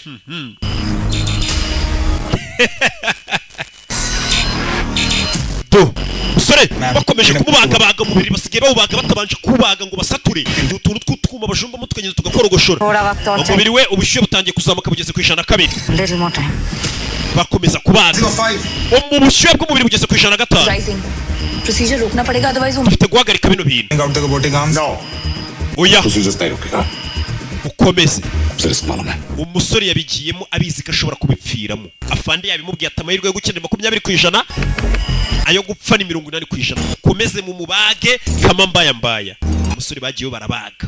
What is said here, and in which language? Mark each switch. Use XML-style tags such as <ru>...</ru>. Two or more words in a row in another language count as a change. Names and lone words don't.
<rw>Musore bakomeje kumubagabaga mu biri basigaye bawubaga batabanje kubaga ngo basature utuntu tw'utwuma bajumba mutwengeze tugakorogoshora. Umubiri we ubushyuhe butangiye kuzamuka bugeze ku 102. Bakomeza kubaga mu bushyuhe bw'umubiri bugeze ku 105.</rw> <hi>Procedure रुकना पड़ेगा otherwise</hi> <rw>ufite guhagarika bino bintu. Oya ukomeze. Umusore yabigiyemo abizi ko ashobora kubipfiramo. Afande yabimubwiye ati amahirwe yo gukenera 20% ayo gupfa ni 80%. Ukomeze mu mubage</rw> <sw>kama mbaya.</sw> <rw>Umusore bagiye barabaga.</rw>